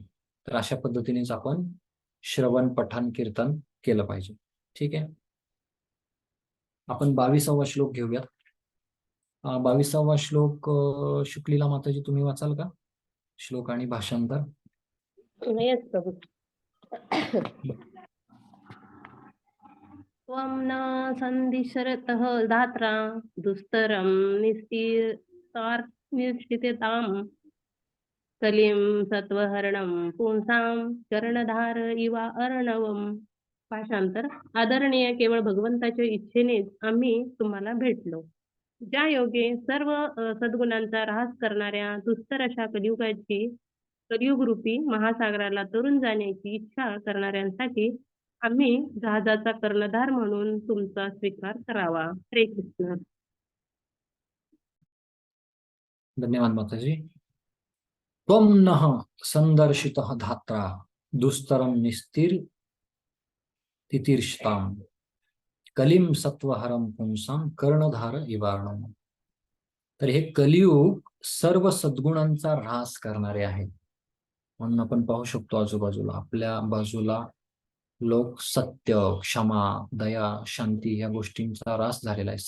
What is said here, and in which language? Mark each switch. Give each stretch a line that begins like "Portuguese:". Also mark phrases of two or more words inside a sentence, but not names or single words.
Marathi: तर अशा पद्धतीनेच आपण श्रवण पठण कीर्तन केलं पाहिजे. ठीक आहे. आपण 22वा श्लोक घेऊयात. 22वा श्लोक शुक्लीला माताजी तुम्ही वाचाल का? श्लोक आणि भाषांतर. येस प्रभू.
Sanskrit: त्वं न संदिशरतः धात्रा दुस्तरं निश्चितां कलिं सत्वहरणं पुंसां कर्णधार इवा अर्णवम्.
Marathi: भाषांतर. आदरणीय, केवळ भगवंताच्या इच्छेनेच आम्ही तुम्हाला भेटलो. ज्या योगे सर्व सद्गुणांचा ऱ्हास करणाऱ्या दुस्तर अशा कलियुगरूपी महासागराला तरून जाण्याची इच्छा करणाऱ्यांसाठी आम्ही जहाजाचा कर्णधार म्हणून तुमचा स्वीकार करावा. हरे कृष्ण. धन्यवाद माताजी.
Sanskrit: त्वं नः संदर्शितः धात्रा दुस्तरं तितीर्षताम् कलिं सत्वहरं पुंसां कर्णधार इवार्णवम्.
Marathi: तर हे कलियुग सर्व सद्गुणांचा ऱ्हास करणारे आहे. म्हणून आपण पाहू शकतो आजूबाजूला आपल्या बाजूला लोक सत्य, क्षमा, दया, शांती या गोष्टींचा ऱ्हास झालेला आहे.